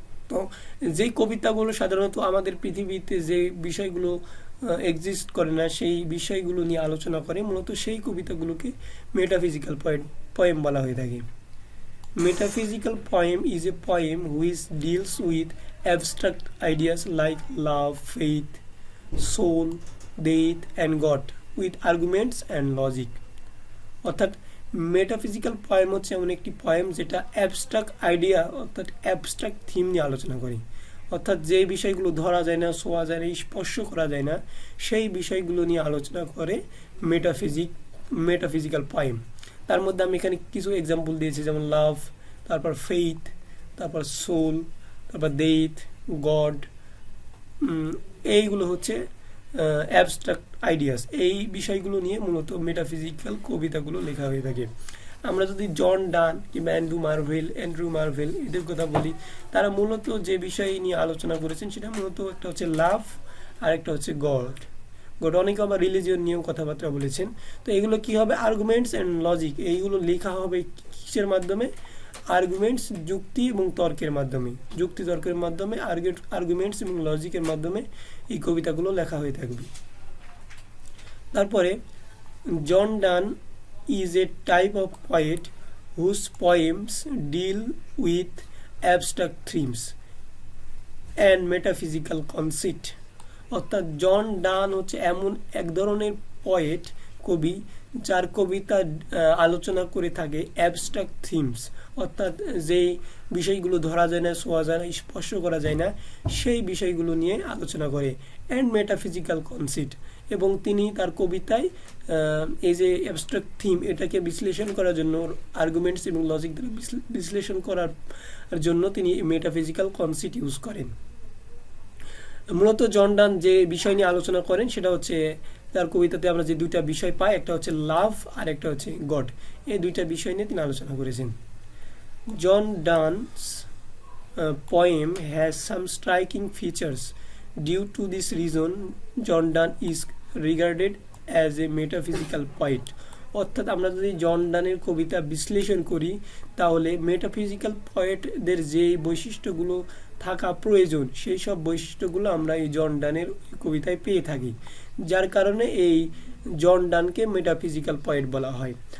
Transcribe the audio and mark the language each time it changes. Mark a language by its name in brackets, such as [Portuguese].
[Bangla] তো যেই কবিতাগুলো সাধারণত আমাদের পৃথিবীতে যে বিষয়গুলো এক্সিস্ট করে না সেই বিষয়গুলো নিয়ে আলোচনা করে, মূলত সেই কবিতাগুলোকে মেটাফিজিক্যাল পোয়েম বলা হয়ে থাকে। [English] Metaphysical poem is a poem which deals with abstract ideas like love, faith, soul, death and God with arguments and logic। [Bangla] অর্থাৎ মেটাফিজিক্যাল পোয়েম হচ্ছে এমন একটি পোয়েম যেটা অ্যাবস্ট্রাক্ট আইডিয়া অর্থাৎ অ্যাবস্ট্রাক্ট থিম নিয়ে আলোচনা করে, অর্থাৎ যে বিষয়গুলো ধরা যায় না, ছোঁয়া যায় না, স্পর্শ করা যায় না সেই বিষয়গুলো নিয়ে আলোচনা করে মেটাফিজিক্যাল পোয়েম। তার মধ্যে আমি এখানে কিছু এক্সাম্পল দিয়েছি, যেমন লাভ, তারপর ফেইথ, তারপর সোল, তারপর ডেথ, গড। এইগুলো হচ্ছে অ্যাবস্ট্রাক্ট আইডিয়াস, এই বিষয়গুলো নিয়ে মূলত মেটাফিজিক্যাল কবিতাগুলো লেখা হয়ে থাকে। আমরা যদি জন ডান কিংবা অ্যান্ড্রু মার্ভেল এদের কথা বলি, তারা মূলত যে বিষয় নিয়ে আলোচনা করেছেন সেটা মূলত একটা হচ্ছে লাভ আর একটা হচ্ছে গড। অনেকে আবার রিলিজিয়ন নিয়েও কথাবার্তা বলেছেন। তো এগুলো কি হবে, আর্গুমেন্টস অ্যান্ড লজিক, এইগুলো লেখা হবে কিসের মাধ্যমে, আর্গুমেন্টস যুক্তি এবং তর্কের মাধ্যমে, যুক্তি তর্কের মাধ্যমে, আর্গুমেন্টস এবং লজিকের মাধ্যমে এই কবিতাগুলো লেখা হয়ে থাকবে। তারপরে [English] John Donne is a type of poet whose poems deal with abstract themes and metaphysical conceit। [Bangla] অর্থাৎ জন ডান হচ্ছে এমন এক ধরনের পোয়েট, কবি, যার কবিতা আলোচনা করে থাকে অ্যাবস্ট্রাক্ট থিমস, অর্থাৎ যেই বিষয়গুলো ধরা যায় না, ছোঁয়া যায় না, স্পর্শ করা যায় না, সেই বিষয়গুলো নিয়ে আলোচনা করে, অ্যান্ড মেটাফিজিক্যাল কনসিট, এবং তিনি তার কবিতায় এই যে অ্যাবস্ট্রাক্ট থিম এটাকে বিশ্লেষণ করার জন্য, আর্গুমেন্টস এবং লজিক দ্বারা বিশ্লেষণ করার জন্য তিনি মেটাফিজিক্যাল কনসিট ইউজ করেন। মূলত জন ডান যে বিষয় নিয়ে আলোচনা করেন সেটা হচ্ছে, তার কবিতাতে আমরা যে দুইটা বিষয় পাই, একটা হচ্ছে লাভ আর একটা হচ্ছে গড, এই দুইটা বিষয় নিয়ে তিনি আলোচনা করেছেন। [English] John Donne's poem has some striking features. Due to this reason, John Donne is regarded as a metaphysical poet. [Bangla] অর্থাৎ আমরা যদি জন ডানের কবিতা বিশ্লেষণ করি তাহলে মেটাফিজিক্যাল পোয়েটদের যে বৈশিষ্ট্যগুলো থাকা প্রয়োজন সেই সব বৈশিষ্ট্যগুলো আমরা এই জন ডানের কবিতায় পেয়ে থাকি, যার কারণে এই জন ডানকে মেটাফিজিক্যাল পোয়েট বলা হয়।